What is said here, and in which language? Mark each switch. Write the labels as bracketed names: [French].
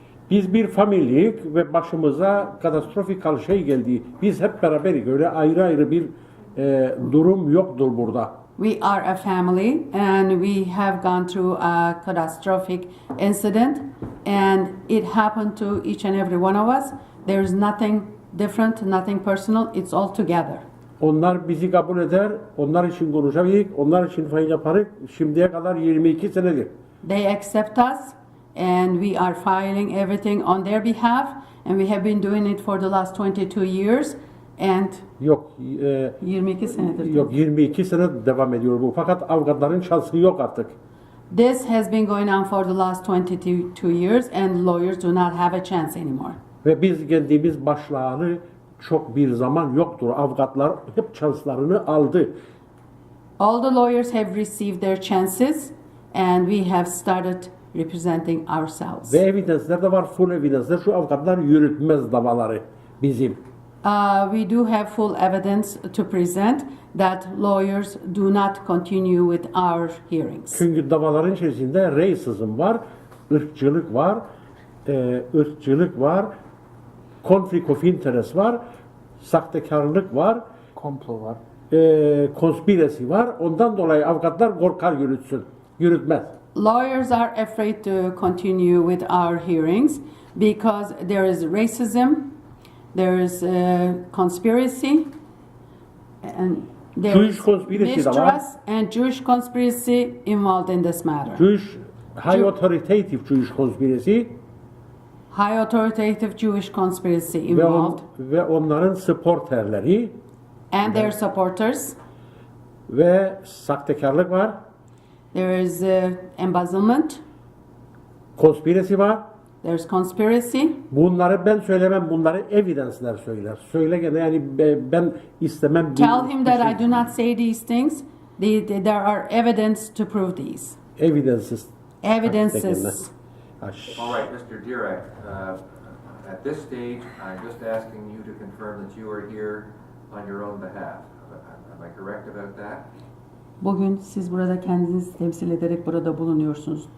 [Turkish] Biz bir familyiyiz ve başımıza katastrofik şey geldi. Biz hep beraberiz. Öyle ayrı ayrı bir durum yoktur burada. [English] We are a family and we have gone through a catastrophic incident and it happened to each and every one of us. There is nothing different, nothing personal. It's all together. [Turkish] Onlar bizi kabul eder, onlar için konuşabiliriz, onlar için fayda yaparız. Şimdiye kadar 22 senedir. [English] They accept us and we are filing everything on their behalf and we have been doing it for the last 22 years and [Turkish] Yok, 22 senedir. yok 22 sene devam ediyor bu. Fakat avukatların şansı yok artık. [English] This has been going on for the last 22 years and lawyers do not have a chance anymore. [Turkish] Ve biz geldiğimiz başlayalı çok bir zaman yoktur. Avukatlar hep şanslarını aldı. [English] All the lawyers have received their chances and we have started representing ourselves. [Turkish] Ve evidence'ler de var, full evidence'ler. Şu avukatlar yürütmez davaları bizim. [English] We do have full evidence to present that lawyers do not continue with our hearings. [Turkish] Çünkü davaların içerisinde racism var, ırkçılık var, [English] conflict of interest [Turkish] var, sahtekarlık var, Komplo var. conspiracy var. Ondan dolayı avukatlar korkar yürütmez. [English] Lawyers are afraid to continue with our hearings because there is racism, there is conspiracy, and there Jewish [Turkish] conspiracy da var. [English] mistrust and Jewish conspiracy involved in this matter. High authoritative Jewish conspiracy High authoritative Jewish conspiracy involved, [Turkish] ve onların supporterleri [English] and their supporters. [Turkish] ve sahtekarlık var, [English] There is embezzlement, [Turkish] conspiracy var. [English] there's conspiracy. [Turkish] Bunları ben söylemem, bunları evidence'ler söyler. Söyle gene yani ben istemem. [English] Tell him that I do not say these things. There are evidence to prove these. Evidences. Evidences. All right, Mr. Direk, at this stage, I'm just asking you to confirm that you are here on your own behalf. Am I correct about that? [Turkish] Bugün siz burada kendinizi temsil ederek burada bulunuyorsunuz.